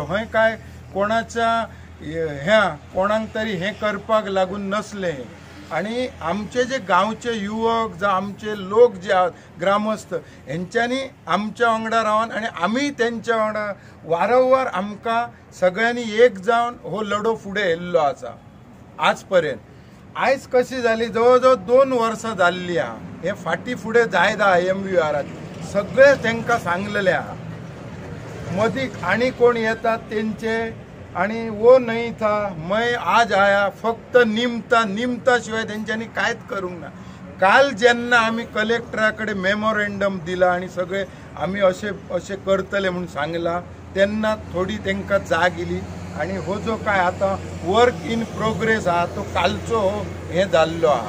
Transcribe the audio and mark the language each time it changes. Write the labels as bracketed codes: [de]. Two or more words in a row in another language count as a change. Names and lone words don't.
[kok] हय काय कोणाच्या ह्या कोणाक तरी हे करपाक लागून नसले आणि आमचे जे गावचे युवक जे आमचे लोक जे आहात ग्रामस्थ हेंच्यांनी आमच्या वांगडा रावन आणि आमी तेंच्या वांगडा वारंवार आमकां सगळ्यांनी एक जावन हो लढो फुडें व्हेल्लो आसा आजपर्यंत। आयज कशी जाली जवळजवळ 2 वर्सां जाल्ली आहा। हे फाटी फुडें जायत आहा MVRात सगळे तांकां सांगलेले आहा। मदीं आनी कोण येतात तेंचे आणि [hi] वो नहीं था मैं आज आया [kok] फक्त निमता शिवाय त्यांच्यानी कायच करूंक ना। काल जेन्ना आमी कलेक्टराकडे मेमोरेंडम दिला आणि सगळे आमी असे करतले म्हणून सांगला तेन्ना थोडी तांकां जाग येयली आणि हो जो काय आता [en] work in progress [kok] हा तो कालचो हे जाल्लो हा.